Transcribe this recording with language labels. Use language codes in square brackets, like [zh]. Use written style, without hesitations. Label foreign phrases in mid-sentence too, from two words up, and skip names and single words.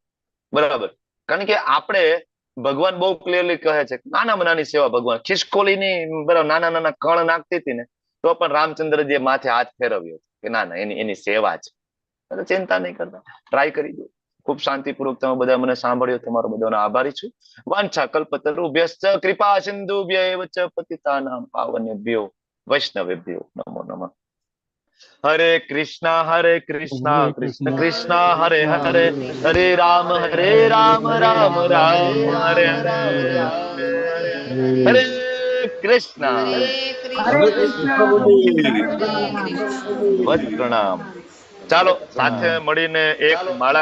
[gu] બરાબર, કારણ કે આપણે ભગવાન બહુ ક્લિયરલી કહે છે નાનામાં નાની સેવા. ભગવાન ખિસકોલીની બરાબર નાના નાના કણ નાખતી હતી ને, તો પણ રામચંદ્રજીએ માથે હાથ ફેરવ્યો કે ના ના એની સેવા છે. એટલે ચિંતા નહીં કરતા, ટ્રાય કરી દો. ખૂબ શાંતિપૂર્વક તમે બધા મને સાંભળ્યો, તમારો બધાનો આભારી છું. [sa] વાંછા કલ્પતરુભ્યશ્ચ કૃપા સિંધુભ્યૈવ ચ પતિતાનાં પાવનેભ્યો વૈષ્ણવેભ્યો નમો નમઃ. હરે કૃષ્ણ કૃષ્ણ કૃષ્ણ હરે હરે, હરે રામ રામ રામ હરે હરે. હરે કૃષ્ણ. [gu] બસ પ્રણામ. ચાલો સાથે મળીને એક માળા